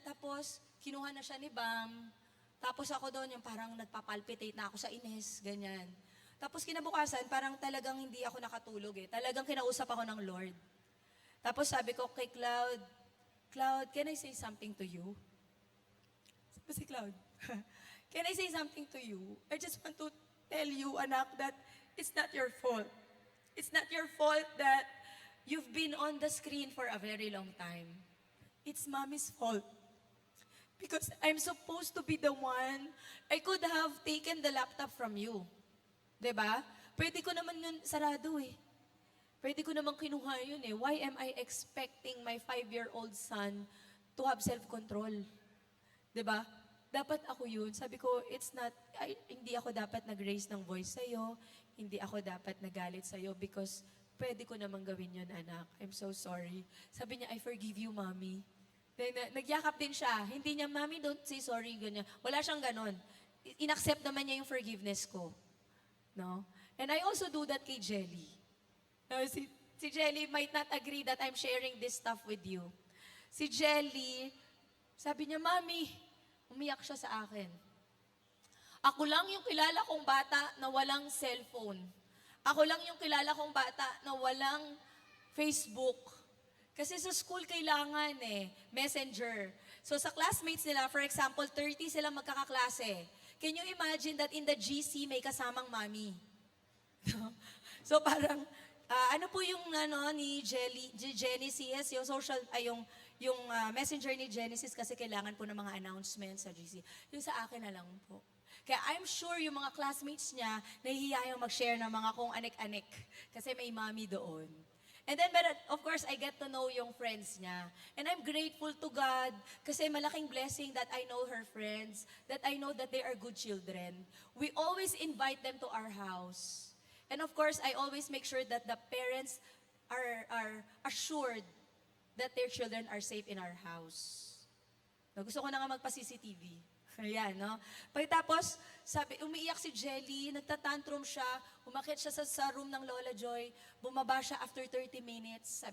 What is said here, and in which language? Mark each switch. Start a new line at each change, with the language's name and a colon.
Filipino: Tapos, kinuha na siya ni Bam. Tapos ako doon, yung parang nagpapalpitate na ako sa Ines, ganyan. Tapos kinabukasan, parang talagang hindi ako nakatulog eh. Talagang kinausap ako ng Lord. Tapos sabi ko kay Cloud,
English: Cloud, can I say something to you?
Filipino: Sabi si Cloud,
English: can I say something to you? I just want to tell you, anak, that it's not your fault. It's not your fault that you've been on the screen for a very long time. It's mommy's fault. Because I'm supposed to be the one, I could have taken the laptop from you. 'Di ba?
Filipino: Pwede ko naman yun sarado eh. Pwede ko naman kinuha yun eh.
English: Why am I expecting my 5-year-old son to have self-control?
Filipino: 'Di ba? Dapat ako yun. Sabi ko, hindi ako dapat nag-raise ng voice sa'yo. hindi ako dapat nagalit sa'yo because pwede ko namang gawin yun, anak.
English: I'm so sorry.
Filipino: Sabi niya,
English: I forgive you, mommy. Then,
Filipino: nagyakap din siya. Hindi niya,
English: mommy, don't say sorry,
Filipino: ganyan. Wala siyang ganon. Inaccept naman niya yung forgiveness ko. No?
English: And I also do that kay Jelly. No, si Jelly might not agree that I'm sharing this stuff with you.
Filipino: Si Jelly, sabi niya, Mami, umiyak siya sa akin. Ako lang yung kilala kong bata na walang cellphone. Ako lang yung kilala kong bata na walang Facebook. Kasi sa school kailangan messenger. So sa classmates nila,
English: for example,
Filipino: 30 sila magkakaklase.
English: Can you imagine that in the GC
Filipino: may kasamang mami? So parang, ano po yung ni Genesis, yung social, yung messenger ni Genesis kasi kailangan po ng mga announcements sa GC. Yung sa akin na lang po. Kaya
English: I'm sure
Filipino: yung mga classmates niya, nahihiya yung mag-share ng mga kung anik-anik. Kasi may mami doon.
English: And then, but of course, I get to know yung friends niya. And I'm grateful to God
Filipino: kasi malaking blessing
English: that I know her friends, that I know that they are good children. We always invite them to our house. And of course, I always make sure that the parents are assured that their children are safe in our house.
Filipino: No, gusto ko na nga magpa-CCTV. Ayan, no? Pagkatapos, sabi, umiiyak si Jelly, nagtatantrum siya, umakit siya sa room ng Lola Joy, bumaba siya after 30 minutes.